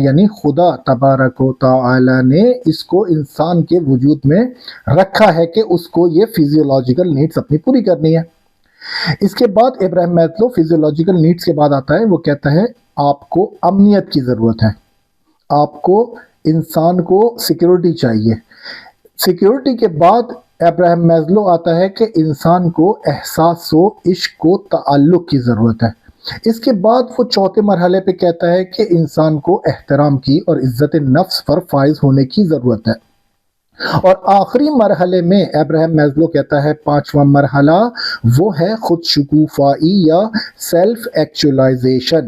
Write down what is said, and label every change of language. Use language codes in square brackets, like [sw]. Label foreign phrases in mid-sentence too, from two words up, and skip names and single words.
[ur] یعنی خدا تبارک و تعالی نے اس کو انسان کے وجود میں رکھا ہے کہ اس کو یہ [en] physiological needs [ur] اپنی پوری کرنی ہے۔ اس کے بعد ابراہم میزلو [en] physiological needs [ur] کے بعد آتا ہے، وہ کہتا ہے آپ کو امنیت کی ضرورت ہے، آپ کو انسان کو سیکیورٹی چاہیے۔ سیکیورٹی کے بعد ابراہم میزلو آتا ہے کہ انسان کو احساس و عشق و تعلق کی ضرورت ہے۔ اس کے بعد وہ چوتھے مرحلے پہ کہتا ہے کہ انسان کو احترام کی اور عزت نفس پر فائز ہونے کی ضرورت ہے۔ اور آخری مرحلے میں ابراہیم میزلو کہتا ہے پانچواں مرحلہ وہ ہے خود شکوفائی یا [en] self actualization.